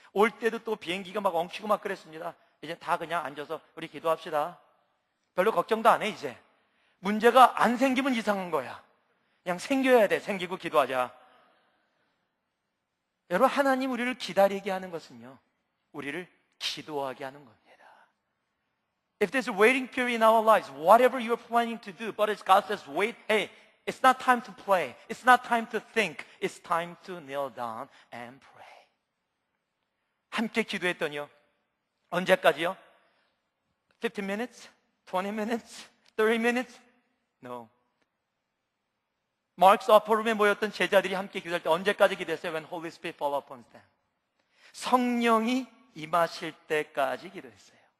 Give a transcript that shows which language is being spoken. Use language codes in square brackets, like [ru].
[ko] 올 때도 또 비행기가 막 엉키고 막 그랬습니다. 이제 다 그냥 앉아서 우리 기도합시다. 별로 걱정도 안 해. 이제 문제가 안 생기면 이상한 거야. 그냥 생겨야 돼. 생기고 기도하자. 여러분, 하나님 우리를 기다리게 하는 것은요, 우리를 기도하게 하는 겁니다. [en] If there's a waiting period in our lives, whatever you're planning to do, but as God says, wait, hey, it's not time to play. It's not time to think. It's time to kneel down and pray. [ko] 함께 기도했더니요, 언제까지요? [en] 15 minutes? 20 minutes? 30 minutes? No. [ko] 마크스 어퍼룸에 모였던 제자들이 함께 기도할 때 언제까지 기도했어요? [en] When Holy Spirit fall upon them. [ko] 성령이 임하실 때까지 기도했어요.